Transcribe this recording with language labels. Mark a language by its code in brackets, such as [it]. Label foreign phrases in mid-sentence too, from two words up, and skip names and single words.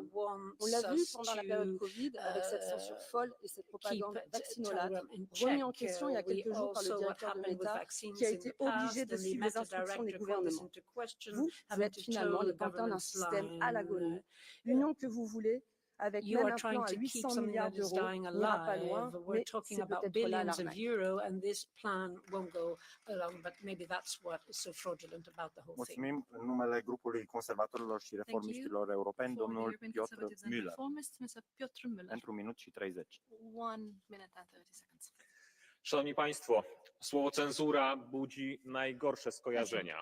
[fr] On l'a vu pendant la période Covid avec cette censure folle et cette propagande vaccinolate remis en question il y a quelques jours par le directeur de Meta qui a été obligé de suivre les instructions des gouvernements. Vous êtes finalement les pantins d'un système à l'agonie. L'union que vous voulez avec même un plan à 800 milliards d'euros, n'ira pas loin, mais c'est peut-être là l'arnaque. [ro] Mulțumim. În numele grupului conservatorilor și reformiștilor europeni, domnul Piotr Müller. Pentru un minut și 30. [pl] Szanowni Państwo, słowo cenzura budzi najgorsze skojarzenia.